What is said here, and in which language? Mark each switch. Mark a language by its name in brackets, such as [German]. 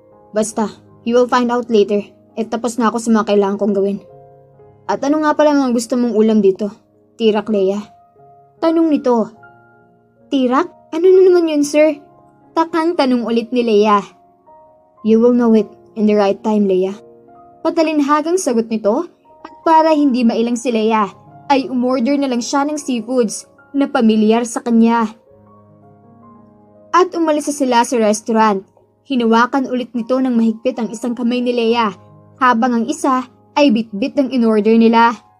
[English] Basta, you will find out later. [Filipino] Tapos na ako sa mga kailangan kong gawin. At ano nga pala ang gusto mong ulam dito? Tirak, Leia. Tanong nito. Tirak? Ano na naman yun, sir? Takang tanong ulit ni Leia. [English] You will know it in the right time, Leia. [Filipino] Patalinhagang sagot nito at para hindi mailang si Leia ay umorder na lang siya ng seafoods na pamilyar sa kanya. At umalis sila sa restaurant. Hinawakan ulit nito ng mahigpit ang isang kamay ni Leia habang ang isa ay bitbit ng in-order nila.